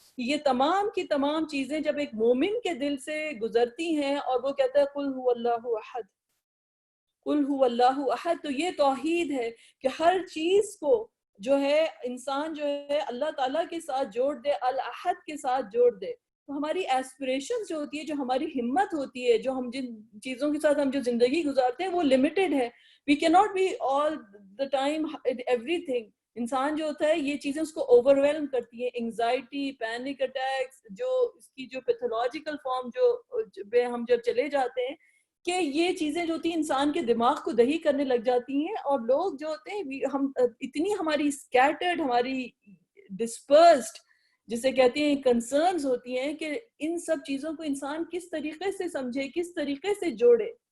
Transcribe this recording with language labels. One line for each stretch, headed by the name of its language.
Urdu: یہ تمام کی تمام چیزیں جب ایک مومن کے دل سے گزرتی ہیں اور وہ کہتا ہے
Arabic: قل هو اللہ احد، قل هو اللہ احد،
Urdu: تو یہ توحید ہے کہ ہر چیز کو جو ہے انسان جو ہے اللہ تعالیٰ کے ساتھ جوڑ دے، الاحد کے ساتھ جوڑ دے. تو ہماری ایسپریشنز جو ہوتی ہے، جو ہماری ہمت ہوتی ہے، جو ہم جن چیزوں کے ساتھ ہم جو زندگی گزارتے ہیں وہ لمیٹڈ ہے.
English: We can not be all the time everything.
Urdu: انسان جو ہوتا ہے یہ چیزیں اس کو اوور ویلم کرتی ہیں، انگزائٹی، پینک اٹیکس، جو اس کی جو پیتھولوجیکل فارم جو ہم جب چلے جاتے ہیں کہ یہ چیزیں جو ہوتی ہیں انسان کے دماغ کو دہی کرنے لگ جاتی ہیں. اور لوگ جو ہوتے ہیں ہم اتنی ہماری اسکیٹرڈ، ہماری ڈسپرسڈ جسے کہتے ہیں کنسرنز ہوتی ہیں کہ ان سب چیزوں کو انسان کس طریقے سے سمجھے، کس طریقے سے جوڑے.